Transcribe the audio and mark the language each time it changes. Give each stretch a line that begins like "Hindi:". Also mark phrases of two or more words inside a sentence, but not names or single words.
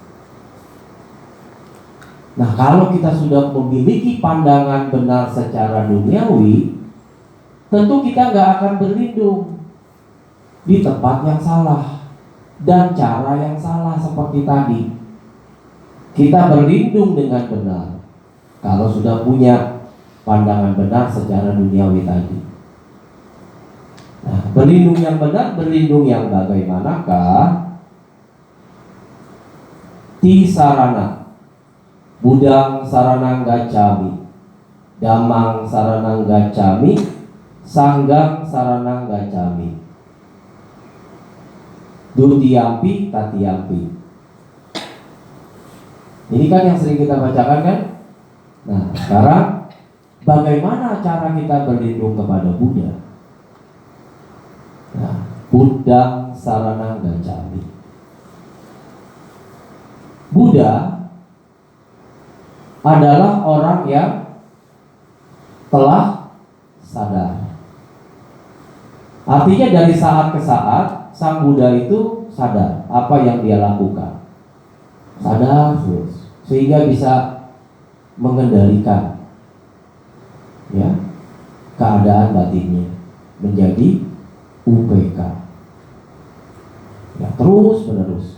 Indonesian: Nah, kalau kita sudah memiliki pandangan benar secara duniawi, tentu kita nggak akan berlindung di tempat yang salah dan cara yang salah seperti tadi. Kita berlindung dengan benar kalau sudah punya pandangan benar secara duniawi tadi. Nah, berlindung yang benar, berlindung yang bagaimanakah?
Pali: Tisarana, budang saranang gacami, damang saranang gacami, sanggang saranang gacami, dutiyampi tatiyampi.
Indonesian: Ini kan yang sering kita bacakan kan? Nah, sekarang bagaimana cara kita berlindung kepada Buddha? Nah,
Pali: Buddha sarana gacami.
Indonesian: Buddha adalah orang yang telah sadar. Artinya dari saat ke saat Sang Buddha itu sadar apa yang dia lakukan, sadar terus, sehingga bisa mengendalikan ya keadaan batinnya menjadi UPK ya, terus menerus.